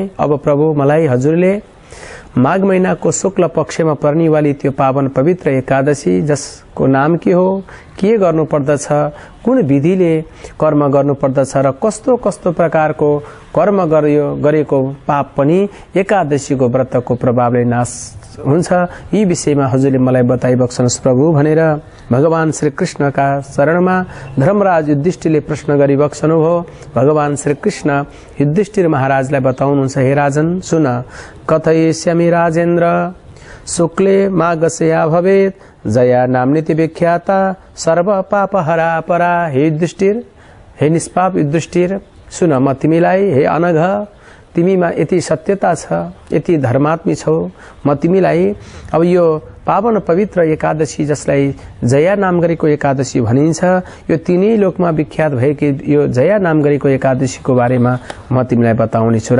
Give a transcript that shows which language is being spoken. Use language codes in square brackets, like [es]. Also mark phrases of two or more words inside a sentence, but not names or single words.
[ne] अब प्रभु मलाई हजुरले माघ महीनाको शुक्ल पक्षमा पर्नेवाली त्यो पावन पवित्र एकादशी जसको नाम के हो, के गर्नुपर्दछ, कुन विधिले कर्म गर्नुपर्दछ र कस्तो कस्तो प्रकारको कर्म गरेको पाप पनि एकादशीको व्रतको प्रभावले नाश हुन्छ, यी विषयमा हजुरले मलाई बताइबक्सनुहोस् प्रभु भनेर भगवान श्री कृष्णका शरणमा धर्मराज युधिष्ठिरले प्रश्न गरिबक्सनुभयो। भगवान श्री कृष्ण युधिष्ठिर महाराजलाई बताउनुहुन्छ, हे राजन सुन, [sa] कथयिष्यामि राजेन्द्र शुक्ले माघस्या भवेत् जया नाम्नीति विख्याता सर्व पापहरा परा। [ne] हे युधिष्ठिर, हे निष्पाप युधिष्ठिर, सुन, म तिमीलाई, हे अनघ, तिमीमा यति सत्यता छ, यति धर्मात्मी छौ, म तिमीलाई अब यो पावन पवित्र एकादशी जसलाई जया नाम गरेको एकादशी भनिन्छ, यो तीनै लोकमा विख्यात भएकी यो जया नाम गरेको एकादशीको बारेमा म तिमीलाई बताउने छु।